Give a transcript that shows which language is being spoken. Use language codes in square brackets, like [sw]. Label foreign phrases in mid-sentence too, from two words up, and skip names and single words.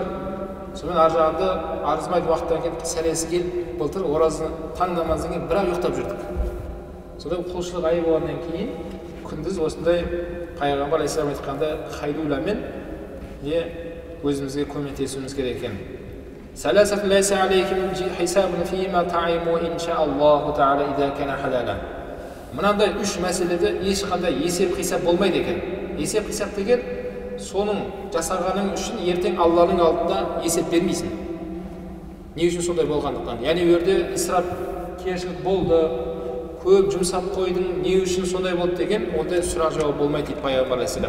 [kk] Сонымен ар жағында арызмайды уақыттан кейін сәресі келіп, былтыр оразы таң намаздан кейін бірақ ұйықтап жүрдік. Содан құлшылық айы болғаннан кейін күндіз осындай Пайғамбар алейхиссалам айтқанда қайлуламен өзімізге көмектесуіміз керек екен. [ar] ثلاث ليس عليكم حساب فيما طعمتم إن شاء الله تعالى إذا كان حلالا. [kk] Мынандай үш мәселеде ешқандай есеп-қисап болмайды екен. Есеп-қисап деген соның жасағаның үшін ертең Алланың алдында есеп бермейсің. Не үшін сондай болғандықтан? Яғни өрде исрап кешілік болды, көп жұмсап қойдың, не үшін сондай болды деген, ондай сұрақ жауап болмайды дейді Пайғамбар алейхиссалам.